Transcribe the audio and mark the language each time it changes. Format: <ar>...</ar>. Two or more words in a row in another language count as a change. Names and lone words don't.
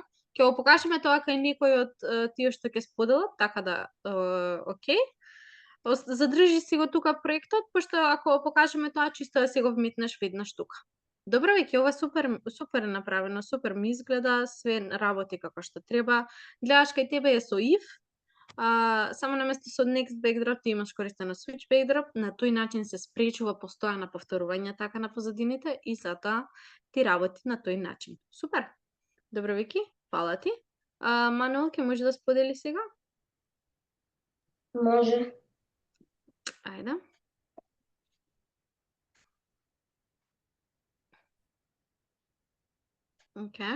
<mk>Ќе го покажеме тоа кај некој од тие што ќе споделат, така да, окей. Задржи си го тука проектот, пошто ако покажеме тоа, чисто да си го вметнеш веднаш тука. Добро, веќе ова супер е направено, супер ми изгледа, све работи како што треба. Гледаш кај тебе е со if, само наместо со</mk> <en>next backdrop</en> <mk>ти имаш користено</mk> <en>switch backdrop,</en> <mk>на тој начин се спречува постојано повторување така на позадините и затоа ти работи на тој начин. Супер. Добро, Вики, фала ти. Мануел, ќе може да сподели сега? Може. Ајде. Океј.</mk>